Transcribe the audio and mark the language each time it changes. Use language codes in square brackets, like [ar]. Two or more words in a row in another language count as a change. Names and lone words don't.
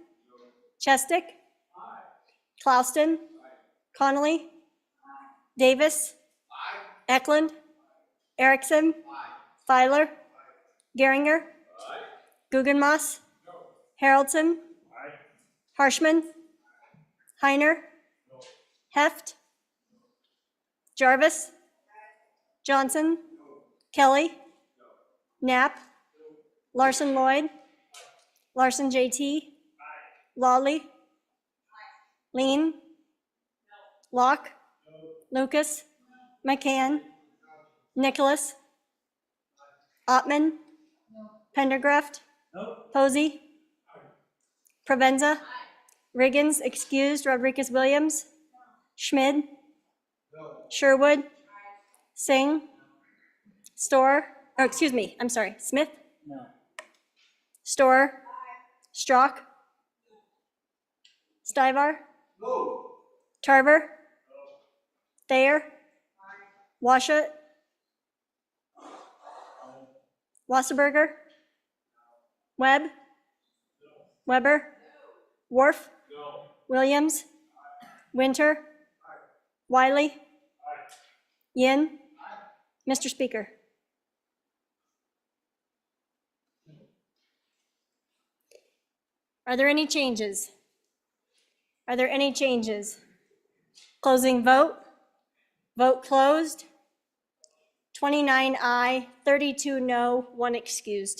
[en] Chestick? Aye. Clouston? Aye. Connolly? Aye. Davis? Aye. Eklund? Aye. Erickson? Aye. Filer? Aye. Geringer? Aye. Guggenmoss? No. Haraldson? Aye. Harshman? Aye. Heiner? No. Heft? Jarvis? Johnson? No. Kelly? No. Knapp? No. Larson Lloyd? Larson JT? Aye. Lawley? Aye. Lean? No. Locke? No. Lucas? No. McCann? No. Nicholas? Aye. Ottman? No. Pendergraft? No. Posey? Aye. Provenza? Aye. Riggins excused. Rodriguez Williams? No. Schmid? No. Sherwood? Aye. Singh? Storr? Oh, excuse me, I'm sorry. Smith? No. Storr? Aye. Strock? Stivar? No. Tarver? No. Thayer? Aye. Washut? No. Wasserberger? No. Webb? No. Weber? No. Worf? No. Williams? Aye. Winter? Aye. Wiley? Aye. Yin? Aye. Mr. Speaker. Are there any changes? Are there any changes? Closing vote. Vote closed. 29 aye, 32 no, 1 excused.